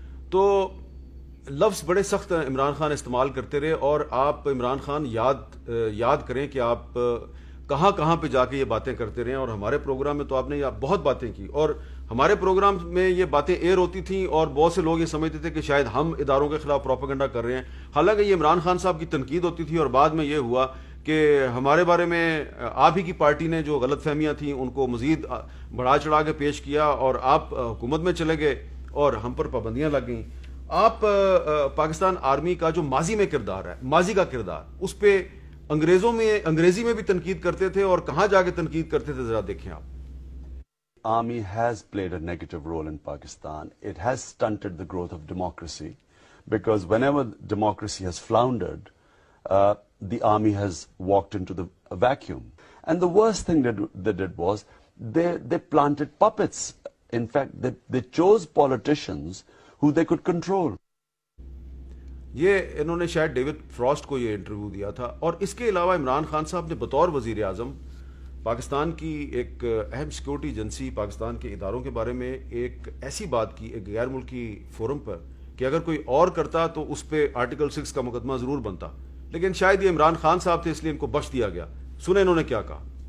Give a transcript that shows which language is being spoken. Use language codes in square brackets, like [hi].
[ur] تو لفظ بڑے سخت عمران خان استعمال کرتے رہے، اور آپ عمران خان یاد کریں کہ آپ کہاں پہ جا کے یہ باتیں کرتے رہے، اور ہمارے پروگرام میں تو آپ نے بہت باتیں کی، اور ہمارے پروگرام میں یہ باتیں ایئر ہوتی تھیں اور بہت سے لوگ یہ سمجھتے تھے کہ شاید ہم اداروں کے خلاف پروپیگنڈا کر رہے ہیں، حالانکہ یہ عمران خان صاحب کی تنقید ہوتی تھی، اور بعد میں یہ ہوا کہ ہمارے بارے میں آپ ہی کی پارٹی نے جو غلط فہمیاں تھیں ان کو مزید بڑھا چڑھا کے پیش کیا، اور آپ حکومت میں چلے گئے اور ہم پر پابندیاں لگ گئیں۔ آپ پاکستان آرمی کا جو ماضی میں کردار ہے، ماضی کا کردار، اس پہ انگریزی میں بھی تنقید کرتے تھے، اور کہاں جا کے تنقید کرتے تھے ذرا دیکھیں آپ۔ [en] Army has played a negative role in Pakistan. It has stunted the growth of democracy, because whenever democracy has floundered, the army has walked into the vacuum. And the worst thing that they did was they planted puppets. In fact, they chose politicians who they could control. [ur] یہ انہوں نے شاید David frost کو یہ interview دیا تھا، اور اس کے علاوہ عمران خان صاحب نے بطور وزیر اعظم پاکستان کی ایک اہم سیکورٹی ایجنسی، پاکستان کے اداروں کے بارے میں ایک ایسی بات کی ایک غیر ملکی فورم پر کہ اگر کوئی اور کرتا تو اس پہ آرٹیکل 6 کا مقدمہ ضرور بنتا، لیکن شاید یہ عمران خان صاحب تھے اس لیے ان کو بخش دیا گیا۔ سنیں انہوں نے کیا کہا۔